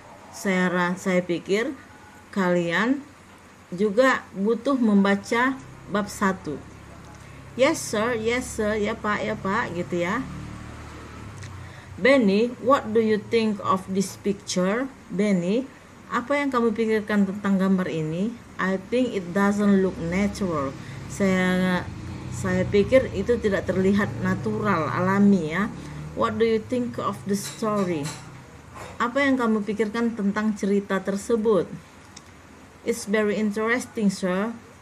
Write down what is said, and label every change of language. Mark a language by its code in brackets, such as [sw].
[id] Saya pikir kalian juga butuh membaca bab 1. [en] Yes sir, [id] ya pak, gitu ya. [en] Benny, what do you think of this picture? [id] Benny, apa yang kamu pikirkan tentang gambar ini? [en] I think it doesn't look natural. [id] Saya pikir itu tidak terlihat natural, alami ya. [en] What do you think of the story? [id] Apa yang kamu pikirkan tentang cerita tersebut? [en] It's very interesting, sir.